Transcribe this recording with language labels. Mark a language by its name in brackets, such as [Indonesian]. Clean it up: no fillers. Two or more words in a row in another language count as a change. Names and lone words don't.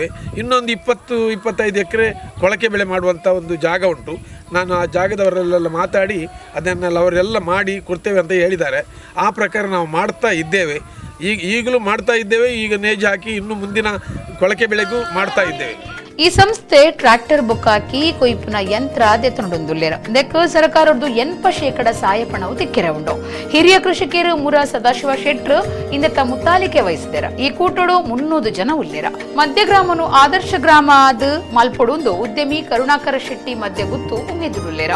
[Kannada] ಇನ್ನೊಂದು 20-25 ಎಕರೆ ಕೊಳಕೆ ಬೆಳೆ ಮಾಡುವಂಥ ಒಂದು ಜಾಗ ಉಂಟು. ನಾನು ಆ ಜಾಗದವರೆಲ್ಲ ಮಾತಾಡಿ ಅದನ್ನೆಲ್ಲ ಅವರೆಲ್ಲ ಮಾಡಿ ಕೊಡ್ತೇವೆ ಅಂತ ಹೇಳಿದ್ದಾರೆ. ಆ ಪ್ರಕಾರ ನಾವು ಮಾಡ್ತಾ ಇದ್ದೇವೆ. ಈಗಲೂ ಮಾಡ್ತಾ ಇದ್ದೇವೆ. ಈಗ ನೇಜು ಹಾಕಿ ಇನ್ನು ಮುಂದಿನ ಕೊಳಕೆ ಬೆಳೆಗೂ ಮಾಡ್ತಾ ಇದ್ದೇವೆ. [Tulu] ಈ ಸಂಸ್ಥೆ ಟ್ರಾಕ್ಟರ್ ಬುಕ್ಕಾಕಿ ಕೊಯ್ಪುನ ಯಂತ್ರ ದೆತ್ತೊಂದುಲ್ಲೇರ ದೆಕ್ಕ ಸರ್ಕಾರದ್ದು 80% ಸಾಯಪಣವು ತಿಕ್ಕೆರೆ ಉಂಡು. ಹಿರಿಯ ಕೃಷಿಕರು ಮುರ ಸದಾಶಿವ ಶೆಟ್ರು ಇಂದತ್ತ ಮುತ್ತಾಲಿಕೆ ವಹಿಸಿದೆರ. ಈ ಕೂಟೋಡು 300 ಜನ ಉಲ್ಲೇರ. ಮಧ್ಯಗ್ರಾಮನು ಆದರ್ಶ ಗ್ರಾಮ ಆದ ಮಲ್ಪೊಡುಂದು ಉದ್ಯಮಿ ಕರುಣಾಕರ ಶೆಟ್ಟಿ ಮಧ್ಯ ಗುತ್ತು ಉಂಗೆದುರುಲ್ಲೇರ.